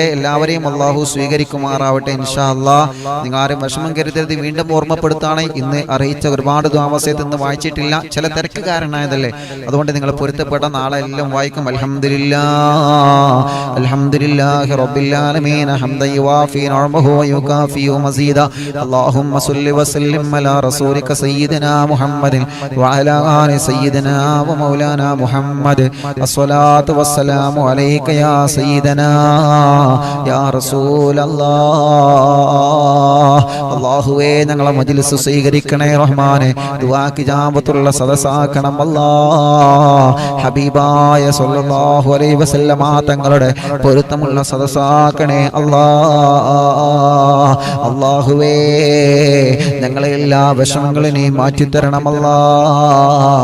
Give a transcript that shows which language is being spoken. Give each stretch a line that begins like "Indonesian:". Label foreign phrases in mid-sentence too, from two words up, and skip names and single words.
Malayalam: എല്ലാവരെയും അള്ളാഹു സ്വീകരിക്കുമാറാവട്ടെ
Arabic: إن شاء الله.
Malayalam: നിങ്ങൾ ആരും വിഷമം കരുതരുത്. വീണ്ടും ഓർമ്മപ്പെടുത്താണ്, ഇന്ന് അറിയിച്ച ഒരുപാട് ദുആവസയത്ത് ഇന്ന് വായിച്ചിട്ടില്ല, ചില തിരക്ക് കാരണമായതല്ലേ. അതുകൊണ്ട് നിങ്ങൾ പൊരുത്തപ്പെട്ട നാളെ എല്ലാം വായിക്കും.
Arabic: الحمد لله الحمد لله رب العالمين حمدا يوافي نعمه ويكافئ مزيدا اللهم صل وسلم على رسولك سيدنا محمد وعلى آل سيدنا ومولانا محمد الصلاة والسلام عليك يا سيدنا يا رسول الله.
Malayalam: അല്ലാഹുവേ, ഞങ്ങളെ മജ്ലിസ് സ്വീകരിക്കണേ റഹ്മാനെ. ദുആക്ക് ഇജാബത്തുള്ള സദസ്സാക്കണം അല്ലാഹ്. ഹബീബായ
Arabic: صلى الله عليه وسلم
Malayalam: തങ്ങളുടെ പൊരുത്തമുള്ള സദസ്സാക്കണേ അല്ലാഹ്. അല്ലാഹുവേ, ഞങ്ങളെ എല്ലാ വിഷമങ്ങളും നീ മാറ്റിത്തരണം അല്ലാഹ്.